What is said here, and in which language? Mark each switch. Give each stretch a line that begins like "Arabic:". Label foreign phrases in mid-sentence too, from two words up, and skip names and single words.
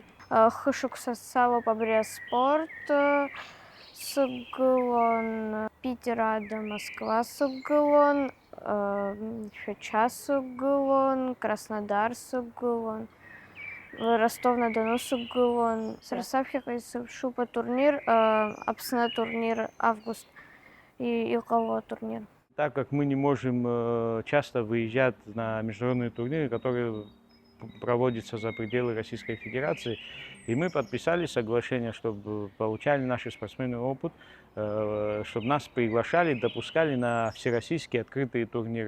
Abkhazian: Хышықәса салоуп абри аспорт, сықәгылон Питер ада Москва сықәгылон, Шәача сықәгылон, Краснодар сықәгылон, Ростов-на-Дону сықәгылон. Сара саԥхьаҟа исыԥшуп атурнир, Аԥсны турнир, август иҟало турнир.
Russian: Так как мы не можем часто выезжать на международные турниры, которые проводятся за пределы Российской Федерации, и мы подписали соглашение, чтобы получали наши спортсмены опыт, чтобы нас приглашали, допускали на всероссийские открытые турниры.